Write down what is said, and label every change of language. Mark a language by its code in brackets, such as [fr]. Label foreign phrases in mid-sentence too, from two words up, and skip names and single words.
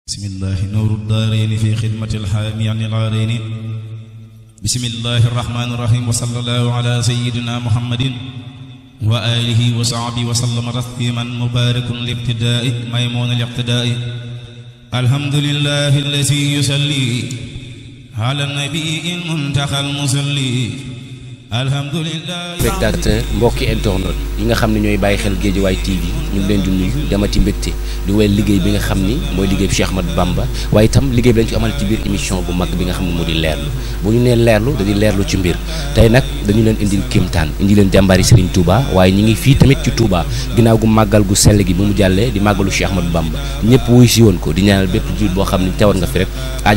[ar] بسم الله نورو الدارين في خدمة الحامي عن العارين بسم الله الرحمن الرحيم وصلى الله على سيدنا محمد وآله وصحبه وسلم تسليما مبارك الابتداء ميمون الاقتداء الحمد لله الذي يصلي على النبي المنتقى المصلي alhamdulillah [wo] spectateur mbokki internet yi nga xam ne ñooy bàyyi xel Guédiawaye TV ñu ngi leen di nuyu demati mbégte di wéyal liggéey bi nga xam ni mooy liggéey Cheikh Ahmadou Bamba waaye itam liggéey bi lañ ci amal ci biir émission bu mag bi nga xam ne moo di leerlu bu ñu nee leerlu da di leerlu ci mbir tey nag dañu leen indil kéemtaan indi leen jàmbaari Serigne Touba waaye ñi ngi fii tamit ci Touba ginnaaw gu màggal gu sell gi bu mu jàllee di màggalu Cheikh Ahmadou Bamba ñëpp wuy si woon ko di ñaanal bépp jullit boo xam ne teewoon nga fi rek aajo